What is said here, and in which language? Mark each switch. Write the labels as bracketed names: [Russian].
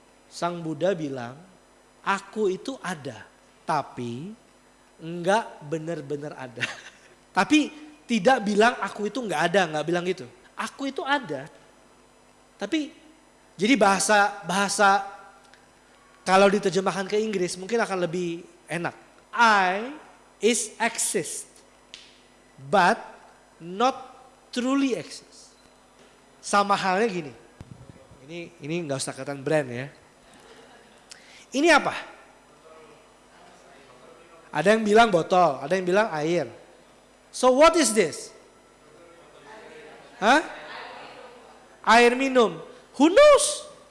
[Indonesian] Sang Buddha bilang, aku itu ada, tapi enggak benar-benar ada. Tapi tidak bilang aku itu enggak ada, enggak bilang gitu. Aku itu ada. Tapi jadi bahasa kalau diterjemahkan ke Inggris mungkin akan lebih enak. [English] I is exist but not truly exist. [Indonesian] Sama halnya gini. Ini enggak usah kelihatan brand ya. Ini apa? Ada yang bilang botol, ada yang bilang air. [English] So what is this? [Indonesian] Hah? Air minum. [English] Who knows?